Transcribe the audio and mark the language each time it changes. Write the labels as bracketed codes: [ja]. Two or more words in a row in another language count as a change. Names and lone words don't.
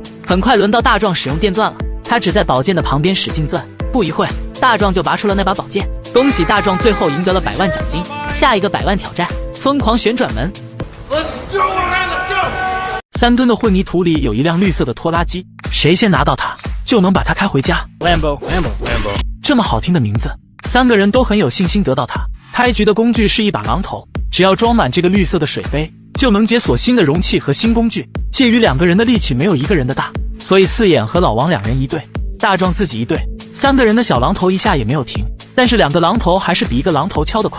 [zh] 很快輪到大壯使用電鑽了，他只在寶劍的旁邊使勁鑽，不一會大壯就拔出了那把寶劍。恭喜大壯最後贏得了100萬獎金。下一個100萬挑戰，瘋狂旋轉門。3噸的混凝土裡有一輛綠色的拖拉機，誰先拿到它就能把它開回家。Lambo， 這麼好聽的名字，3個人都很有信心得到它。開局的工具是一把榔頭，只要裝滿這個綠色的水杯，就能解鎖新的容器和新工具。介於2個人的力氣沒有1個人的大，所以四眼和老王2人一隊，大壯自己一隊。3個人的小榔頭一下也沒有停，但是2個榔頭還是比1個榔頭敲得快。